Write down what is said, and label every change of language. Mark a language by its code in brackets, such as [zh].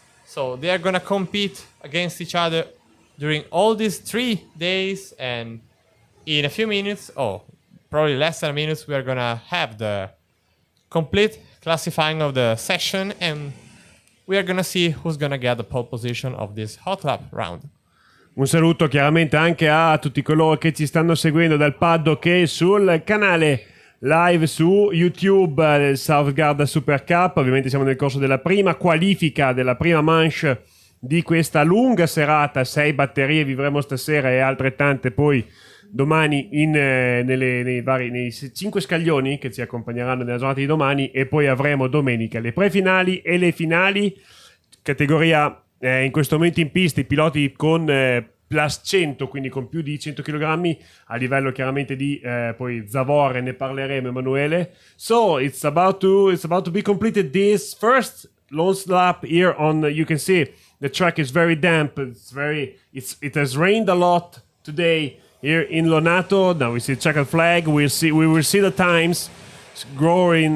[en] So they are gonna compete against each other during all these 3 days, and in a few minutes, probably less than a minute, we are gonna have the complete classifying of the session, and we are gonna see who's gonna get the pole position of this hot lap round. [it] Un saluto chiaramente anche a tutti coloro che ci stanno seguendo dal paddock e sul canale live su YouTube del South Garda Supercup. Ovviamente siamo nel corso della prima qualifica, della prima manche di questa lunga serata. 6 batterie vivremo stasera e altrettante poi domani nei 5 scaglioni che ci accompagneranno nella giornata di domani, e poi avremo domenica le prefinali e le finali. Categoria in questo momento in pista i piloti con plus 100, quindi con più di 100 kg a livello chiaramente di poi Zavor, ne parleremo Emanuele. [en] So it's about to be completed this first long lap here on you can see the track is very damp. It has rained a lot today here in Lonato. Now we see checkered flag. We will see the times growing.